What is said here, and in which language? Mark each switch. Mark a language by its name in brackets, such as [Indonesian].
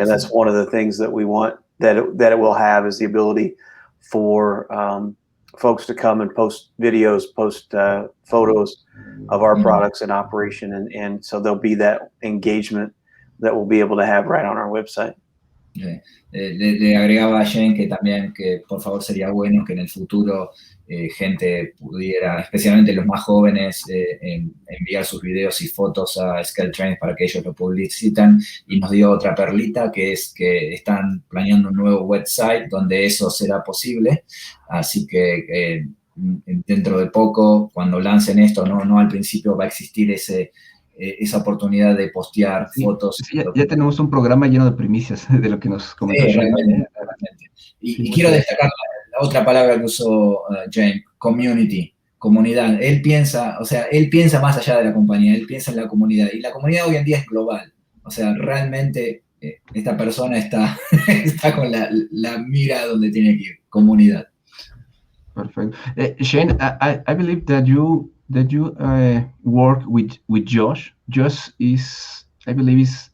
[English] And that's one of the things that we want that it will have, is the ability for folks to come and post videos, post photos of our products in operation. And so there'll be that engagement that we'll be able to have right on our website. Okay. [Spanish] Le agregaba a Shane que también que por favor sería bueno que en el futuro gente pudiera, especialmente los más jóvenes, enviar sus videos y fotos a ScaleTrains para que ellos lo publicitan, y nos dio otra perlita, que es que están planeando un nuevo website donde eso será posible, así que dentro de poco, cuando lancen esto, no al principio va a existir esa oportunidad de postear fotos. Sí, ya tenemos un programa lleno de primicias de lo que nos comentó. Sí, realmente. Y quiero destacar la otra palabra que usó James, community, comunidad. Él piensa más allá de la compañía, él piensa en la comunidad, y la comunidad hoy en día es global. O sea, realmente esta persona está con la mira donde tiene que ir, comunidad. [English] Perfect. Shane, I believe that you work with Josh. Josh is, I believe,